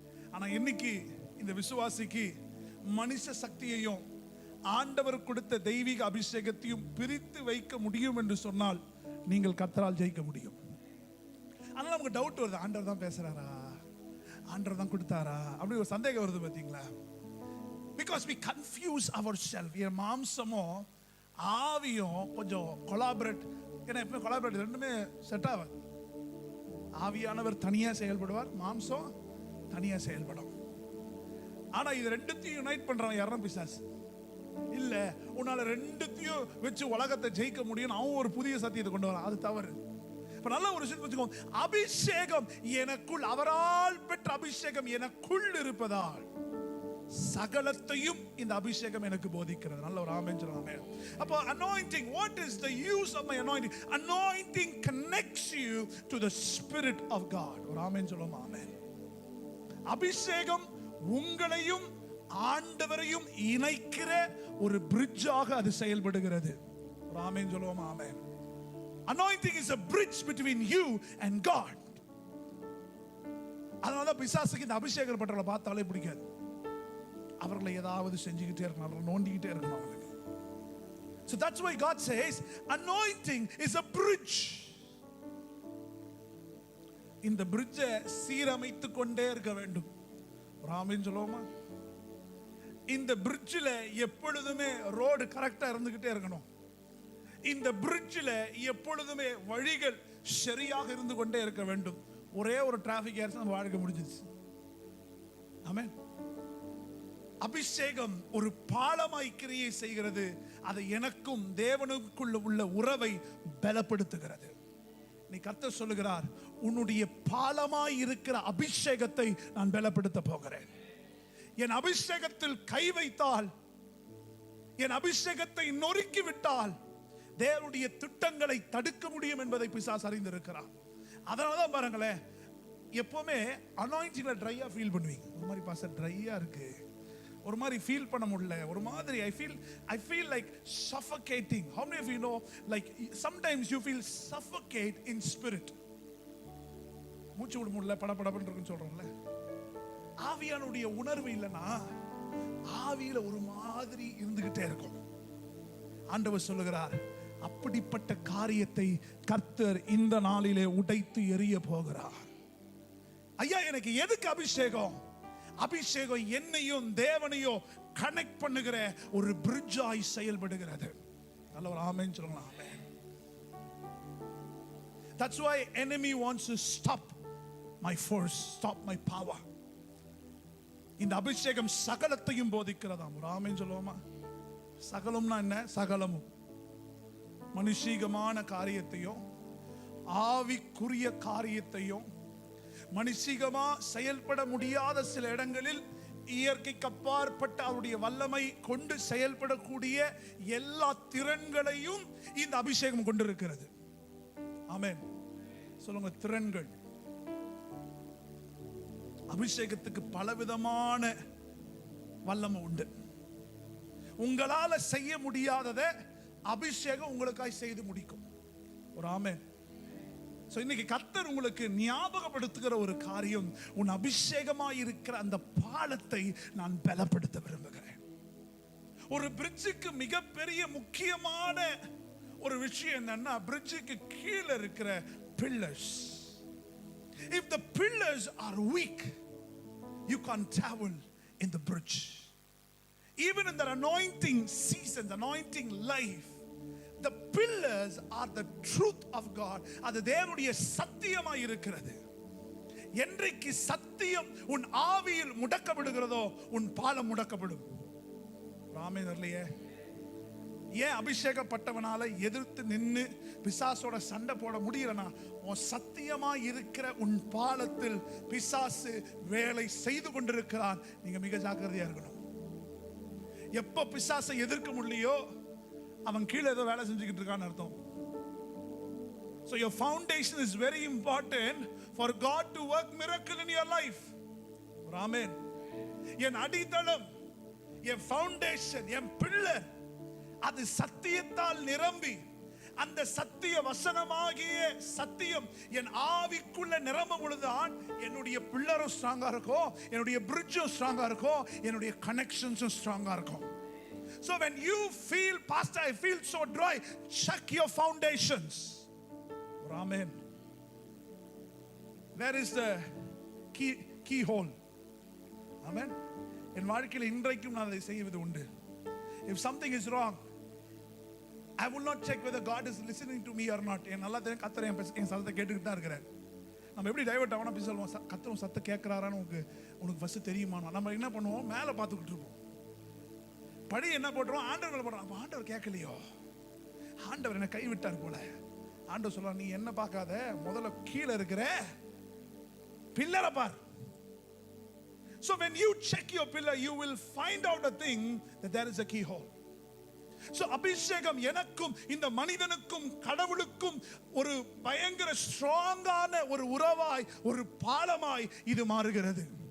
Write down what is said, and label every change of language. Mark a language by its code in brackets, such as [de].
[ta] ஆனா இன்னைக்கு இந்த விசுவாசிக்கு மனுஷ சக்தியையும் ஆண்டவர் கொடுத்த தெய்வீக அபிஷேகத்தையும் பிரித்து வைக்க முடியும் என்று சொன்னால் நீங்கள் கர்த்தரால் ஜெயிக்க முடியும். ஆனால் நமக்கு டவுட் வருது, ஆண்டவர் தான் பேசுறாரா, ஆண்டவர் தான் கொடுத்தாரா, அப்படி ஒரு சந்தேகம் வருது. பார்த்தீங்களா? [en] Because we confuse ourselves. [ta] என் மாம்சமும் ஆவியும் கொஞ்சம் கொலாபரேட். ஏன்னா எப்பவுமே கொலாபரேட் ரெண்டுமே செட் ஆகாது. ஆவியானவர் தனியா செயல்படுவார், மாம்சம் தனியா செயல்படும். ஆனா இது ரெண்டுத்தையும் யுனைட் பண்றவன் யாரும் பிசாசு இல்ல. உன்னால ரெண்டுத்தையும் வச்சு உலகத்தை ஜெயிக்க முடியும், அவன் ஒரு புதிய சத்தியத்தை கொண்டு வரான். அது தவறு. இப்ப நல்ல ஒரு விஷயம் வச்சுக்கோ, அபிஷேகம் எனக்குள், அவரால் பெற்ற அபிஷேகம் எனக்குள் இருப்பதால் சகலத்தையும் இந்த அபிஷேகம் எனக்கு போதிக்கிறது. நல்ல ஒரு ஆமென் சொல்லுவாங்க. அப்போ [en] anointing, what is the use of my anointing? Anointing connects you to the Spirit of God. [ta] ஒரு ஆமென் சொல்லுவோம். ஆமென். அபிஷேகம் உங்களையும் ஆண்டவரையும் இணைக்கிற ஒரு பிரிட்ஜாக அது செயல்படுகிறது. ஒரு ஆமென் சொல்லுவோமா? ஆமென். [en] Anointing is a bridge between you and God. [ta] அதனால பிசாசுக்கு இந்த அபிஷேகம் பட்டவர்களை பார்த்தாலே பிடிக்காது. அவர்களை ஏதாவது செஞ்சுக்கிட்டே இருக்கணும், அவர்களை நோண்டிக்கிட்டே இருக்கணும் அவங்களுக்கு. [en] So that's why God says anointing is a bridge. [ta] இந்த பிரிட்ஜை சீரமைத்து கொண்டே இருக்க வேண்டும். ஒரு ஆமென் சொல்லுவோமா? இந்த பிரிட்ஜில் எப்பொழுதுமே ரோடு கரெக்டா இருந்துகிட்டே இருக்கணும். இந்த பிரிட்ஜில் எப்பொழுதுமே வழிகள் சரியாக இருந்து கொண்டே இருக்க வேண்டும். ஒரே ஒரு டிராபிக் ஆயிடுச்சு, நம்ம வாழ்க்கை முடிஞ்சிச்சு. ஆமென். அபிஷேகம் ஒரு பாலமாய் கிரியை செய்கிறது. அது எனக்கும் தேவனுக்குள்ள உள்ள உறவை பலப்படுத்துகிறது. நீ கர்த்தர் சொல்லுகிறார், உன்னுடைய பாலமாய் இருக்கிற அபிஷேகத்தை நான் பலப்படுத்த போகிறேன். என் அபிஷேகத்தில் கை வைத்தால், என் அபிஷேகத்தை நொறுக்கி விட்டால் தேவனுடைய திட்டங்களை தடுக்க முடியும் என்பதை பிசாசு அறிந்திருக்கிறார். அதனாலதான் பாருங்களேன், எப்பவுமே அனாயிண்டிங்ல ட்ரையா ஃபீல் பண்ணுவீங்க. ஒரு மாதிரி பாஸ்டர் ட்ரையா இருக்கு, ஒரு மாதிரி ஃபீல் பண்ண முடியல, ஒரு மாதிரி [en] I feel like suffocating. How many of you know, like sometimes you feel suffocate in spirit? [ta] மூச்சு விட முடியல, படபடன்னு இருக்குன்னு சொல்றோம்ல. ஆவியானுடைய உணர்வு இல்லைன்னா ஆவியில ஒரு மாதிரி இருந்துகிட்டே இருக்கும். ஆண்டவர் சொல்லுகிறார், அப்படிப்பட்ட காரியத்தை கர்த்தர் இந்த நாளிலே உடைத்து எறிய போகிறார். ஐயா, எனக்கு எதுக்கு அபிஷேகம்? அபிஷேகம் என்னையும் தேவனையும் கனெக்ட் பண்ணுகிற ஒரு பிரிட்ஜாய் செயல்படுகிறது. நல்ல ஒரு ஆமென் சொல்லுங்களா? ஆமென். [en] That's why enemy wants to stop my force, stop my power. [ta] இந்த அபிஷேகம் சகலத்தையும் போதிக்கிறதாம். ஒரு ஆமென் சொல்லுவோமா? சகலம்னா என்ன? சகலமும் மனுஷீகமான காரியத்தையும் ஆவிக்குரிய காரியத்தையும் மனுஷிகமா செயல்பட முடியாத சில இடங்களில் இயற்கைக்கு அப்பாற்பட்ட அவருடைய வல்லமை கொண்டு செயல்படக்கூடிய எல்லா திறன்களையும் இந்த அபிஷேகம் கொண்டிருக்கிறது. ஆமென் சொல்லுங்க. திறன்கள். அபிஷேகத்துக்கு பலவிதமான வல்லமை உண்டு. உங்களால செய்ய முடியாததை அபிஷேகம் உங்களுக்காய் செய்து முடிக்கும். ஒரு ஆமென். இன்னைக்கு கர்த்தர் உங்களுக்கு ஞாபகப்படுத்துகிற ஒரு காரியம், உன் அபிஷேகமாய் இருக்கிற அந்த பாலத்தை நான் பலப்படுத்த விரும்புகிறேன். ஒரு பிரிட்ஜுக்கு மிகப்பெரிய முக்கியமான ஒரு விஷயம் என்னன்னா, பிரிட்ஜுக்கு கீழே இருக்கிற pillars. [en] If the pillars are weak, you can't travel in the bridge. Even in the anointing season, the anointing life, the pillars are the truth of God. [ta] அது தேவனுடைய சத்தியமாய் இருக்கிறது. என்றைக்கு சத்தியம் உன் ஆவியில் முடக்கப்படுகிறதோ உன் பாலம் முடக்கப்படும். ஆமென் இல்லையே? ஏன் அபிஷேகப்பட்டவனால எதிர்த்து நின்று பிசாசோட சண்டை போட முடியலனா, உன் சத்தியமாய் இருக்கிற உன் பாலத்தில் பிசாசு வேலை செய்து கொண்டிருக்கிறான். நீங்க மிக ஜாக்கிரதையா இருக்கணும். எப்ப பிசாசை எதிர்க்க முடியலையோ அவன் கீழே ஏதோ வேலை செஞ்சுக்கிட்டு இருக்கான்னு அர்த்தம். [en] So your foundation is very important for God to work miracle in your life. Amen. [ta] என் அடித்தளம், என் ஃபவுண்டேஷன், என் பில்லர் அது சத்தியத்தால் நிரம்பி, அந்த சத்திய வசனமாகிய சத்தியம் என் ஆவிக்குள்ள நிரம்பும் பொழுதுதான் என்னுடைய பில்லரும் ஸ்ட்ராங்கா இருக்கும், என்னுடைய பிரிட்ஜும் ஸ்ட்ராங்கா இருக்கும், என்னுடைய கனெக்ஷன்ஸும் ஸ்ட்ராங்கா இருக்கும். [en] So when you feel, Pastor, I feel so dry, check your foundations. Amen. Where is the keyhole? Amen. [ta] என் வாழ்க்கையில் இன்றைக்கும் நான் அதை செய்வது உண்டு. [en] If something is wrong, I will not check whether God is listening to me or not. [ta] என் நல்லா தெரியும் கர்த்தர் என் சத்தத்தை கேட்டுக்கிட்டு தான் இருக்கிறார். நம்ம எப்படி டைவர்ட் ஆகணும் அப்படி சொல்லுவோம், கர்த்தர் சத்தத்தை கேட்கிறாரான்னு உனக்கு ஃபர்ஸ்ட் தெரியுமா? நம்ம என்ன பண்ணுவோம், மேலே பார்த்துக்கிட்டு இருப்போம். படி என்ன போட்டுருவோம், ஆண்டவர் போடுறோம். அப்போ ஆண்டவர் கேட்கலையோ, ஆண்டவர் என்ன கைவிட்டார் போல. ஆண்டவர் சொல்ல, நீ என்ன பார்க்காத, முதல்ல கீழே இருக்கிற பில்லரை பார். [en] So when you check your pillar, you will find out a thing that there is a keyhole. [ta] So அபிஷேகம் எனக்கும் இந்த மனிதனுக்கும் கடவுளுக்கும் ஒரு பயங்கர ஸ்ட்ராங்கான ஒரு உறவாய், ஒரு பாலமாய் இது மாறுகிறது.